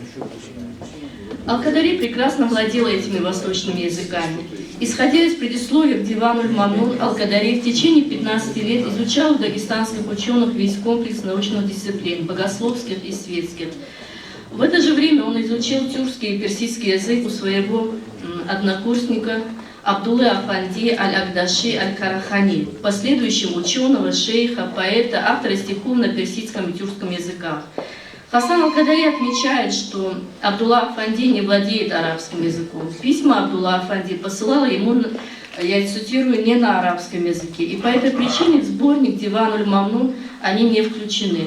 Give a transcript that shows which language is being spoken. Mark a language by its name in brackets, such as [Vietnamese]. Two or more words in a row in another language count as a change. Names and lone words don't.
[Russian] Аль-Кадари прекрасно владел этими восточными языками. Исходя из предисловия к Дивану аль-Мамнун, Аль-Кадари в течение 15 лет изучал у дагестанских ученых весь комплекс научных дисциплин, богословских и светских. В это же время он изучил тюркский и персидский язык у своего однокурсника Абдуллы Афанди аль-Агдаши аль-Карахани, в последующем ученого, шейха, поэта, автора стихов на персидском и тюркском языках. Хасан аль-Кадари отмечает, что Абдулла Афанди не владеет арабским языком. Письма Абдулла Афанди посылала ему, я цитирую, не на арабском языке, и по этой причине в сборник Диван аль-Мамнун они не включены.